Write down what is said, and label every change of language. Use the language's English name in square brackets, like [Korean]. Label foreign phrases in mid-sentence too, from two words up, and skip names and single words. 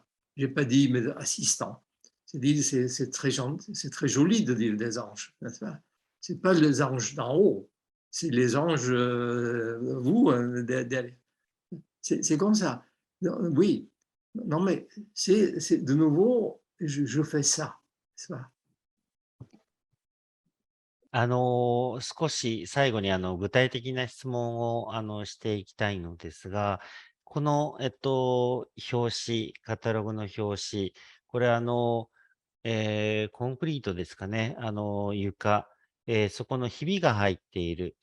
[French] J'ai pas dit mes assistants. C'est très joli de dire des anges, n'est-ce pas? C'est pas les anges d'en haut, c'est les anges, vous, derrière. C'est comme ça. Oui, non, mais c'est de nouveau, je fais ça, n'est-ce pas? [Japanese] 少し最後に具体的な質問をしていきたいのですが、この、表紙、カタログの表紙、これコンクリートですかね、床、そこのひびが入っている。